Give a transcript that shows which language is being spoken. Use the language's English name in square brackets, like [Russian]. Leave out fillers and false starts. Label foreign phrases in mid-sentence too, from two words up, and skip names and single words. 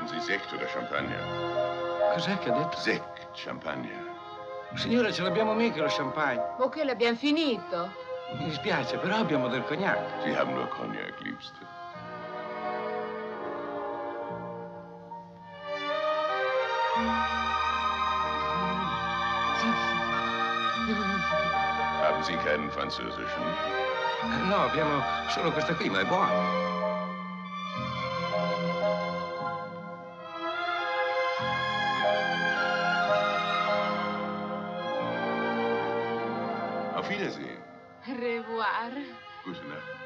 [German] Sekt oder Champagner? [Italian] Cos'è che ha detto? [German] Sekt, Champagner. [Italian] Signora, ce l'abbiamo mica lo champagne. O che l'abbiamo finito? Mi dispiace, però abbiamo del cognac. [German] Sie haben nur Cognac, Liebste. Haben Sie keinen französischen? [Italian] No, abbiamo solo questa qui, ma è buona. [German] Auf Wiedersehen. [French] Au revoir. [German] Gute Nacht.